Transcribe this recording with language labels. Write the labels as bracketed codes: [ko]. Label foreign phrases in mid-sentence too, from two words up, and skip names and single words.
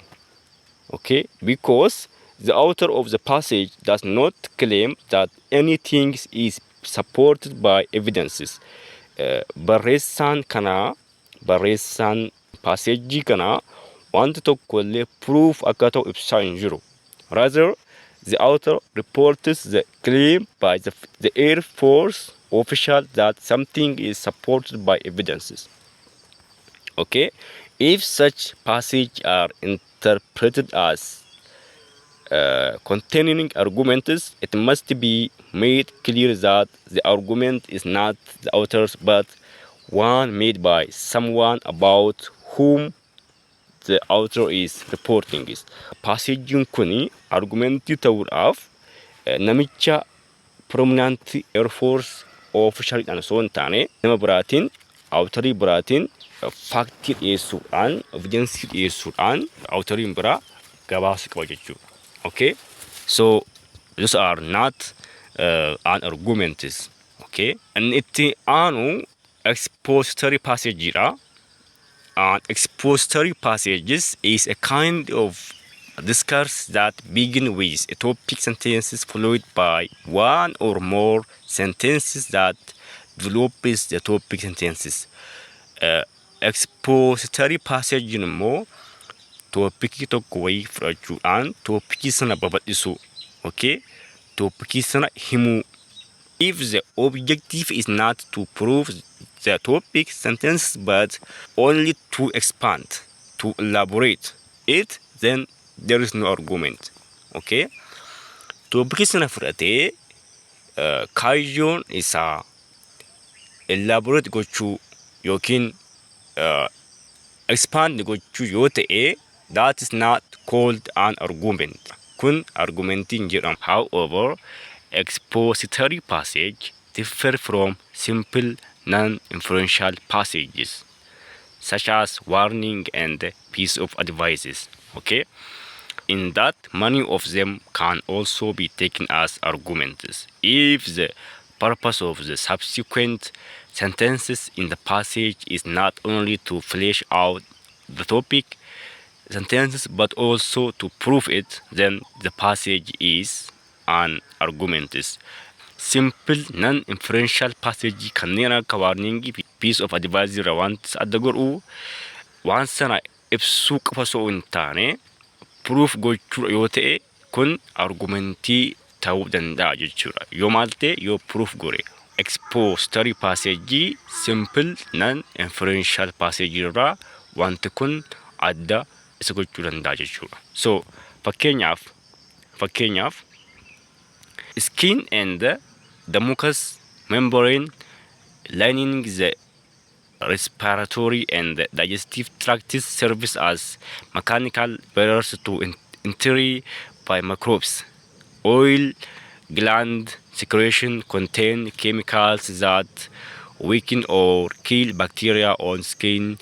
[en] Because the author of the passage does not claim that anything is supported by evidences. [om] Barreessaan passage kanaa wanta tokko illee proof akka ta'u ibsaa hin jiru. [en] Rather, the author reports the claim by the Air Force official that something is supported by evidences. If such passages are interpreted as containing arguments, it must be made clear that the argument is not the author's but one made by someone about whom the author is reporting. [om] Passagein kuni argumentii ta'uudhaaf namicha [en] prominent Air Force [om] officialidhaan osoo hin taane nama biraatiin awutarii biraatiin faaktii dhiyeessuudhaan evidensii dhiyeessuudhaan awutariin biraa gabaasa qaba jechuudha. [en] So those are not an arguments. [om] Inni itti aanu [en] expository passageidha. Expository passages is a kind of discourse that begin with a topic sentences followed by one or more sentences that develops the topic sentences. Expository passage [om] immoo toopikii tokko wayii fudhachuudhaan toopikii sana babal'isu. Toopikii sana himuu. [en] If the objective is not to prove the topic sentence but only to expand, to elaborate it, then there is no argument. [om] Toopikii sana fudhatee kaayyoon isaa elaborate gochuu yookiin expand gochuu yoo ta'e, [en] that is not called an argument. [om] Kun argumentiin jedhama. [en] However, expository passage differ from simple non-inferential passages such as warning and piece of advices. In that many of them can also be taken as arguments if the purpose of the subsequent sentences in the passage is not only to flesh out the topic sentences but also to prove it, then the passage is an argument. Simple non-inferential passage [om] kanneen akka [en] warning piece of advice [om] irra wanta adda godhu waan sana ibsuu qofa osoo hin taane proof gochuu yoo ta'e kun argumentii ta'uu danda'a jechuudha. Yoo maal ta'e yoo proof gore. [en] Expository passage simple non-inferential passage [om] irraa wanti kun adda isa gochuu danda'a jechuudha. [en] So fakkeenyaaf skin and the mucous membrane lining the respiratory and digestive tracts serves as mechanical barriers to entry by microbes. Oil gland secretion contain chemicals that weaken or kill bacteria on skin.